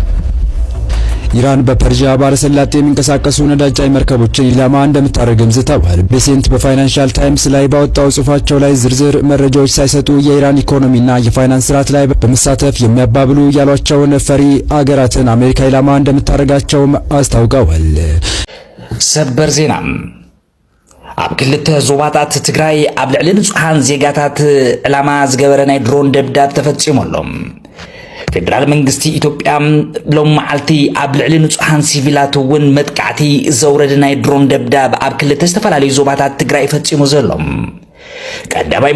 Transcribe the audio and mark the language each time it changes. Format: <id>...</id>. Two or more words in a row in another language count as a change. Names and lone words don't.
<am>ኢራን በፐርሺያ ባህረ ሰላጤ የሚንቀሳቀሱ ነዳጅ ጫኝ መርከቦችን ኢላማ እንደምታደርግም ዝተዋል። ቤሴንት በፋይናንሻል ታይምስ ላይ ባወጣው ጽሑፋቸው ላይ ዝርዝር መረጃዎች ሳይሰጡ የኢራን ኢኮኖሚና የፋይናንስ ስርዓት ላይ በመሳተፍ የሚያባብሉ ያሏቸውን ፈሪ አገራትን አሜሪካ ኢላማ እንደምታደርጋቸውም አስታውቀዋል።</am> <ti>ሰበር ዜና ኣብ ክልተ ዞባታት ትግራይ ኣብ ልዕሊ ንጹሃን ዜጋታት ዕላማ ዝገበረ ናይ ድሮን ደብዳብ ተፈጺሞሎም። ፌደራል መንግስቲ ኢትዮጵያ ሎም መዓልቲ ኣብ ልዕሊ ንጹሃን ሲቪላት እውን መጥቃዕቲ ዘውረደ ናይ ድሮን ደብዳብ ኣብ ክልተ ዝተፈላለዩ ዞባታት ትግራይ ፈጺሙ ዘሎም። ቀዳማይ</ti>